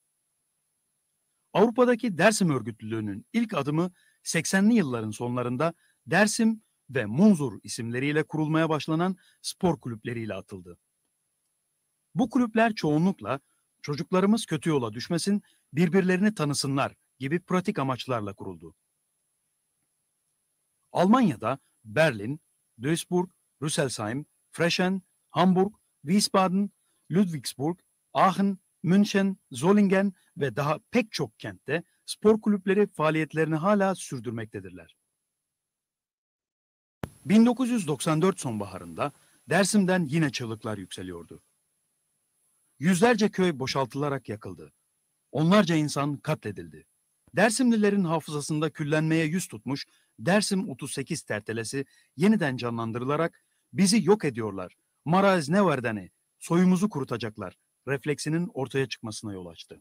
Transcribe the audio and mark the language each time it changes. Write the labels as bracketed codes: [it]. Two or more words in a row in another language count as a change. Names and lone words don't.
[tr] Avrupa'daki Dersim örgütlülüğünün ilk adımı 80'li yılların sonlarında Dersim ve Munzur isimleriyle kurulmaya başlanan spor kulüpleriyle atıldı. Bu kulüpler çoğunlukla çocuklarımız kötü yola düşmesin, birbirlerini tanısınlar gibi pratik amaçlarla kuruldu. Almanya'da Berlin, Duisburg, Rüsselsheim, Frechen, Hamburg, Wiesbaden, Ludwigsburg, Aachen, München, Solingen ve daha pek çok kentte spor kulüpleri faaliyetlerini hala sürdürmektedirler. 1994 sonbaharında Dersim'den yine çığlıklar yükseliyordu. Yüzlerce köy boşaltılarak yakıldı. Onlarca insan katledildi. Dersimlilerin hafızasında küllenmeye yüz tutmuş Dersim 38 tertelesi yeniden canlandırılarak bizi yok ediyorlar, [zza] maraz ne vardani, [tr] soyumuzu kurutacaklar refleksinin ortaya çıkmasına yol açtı.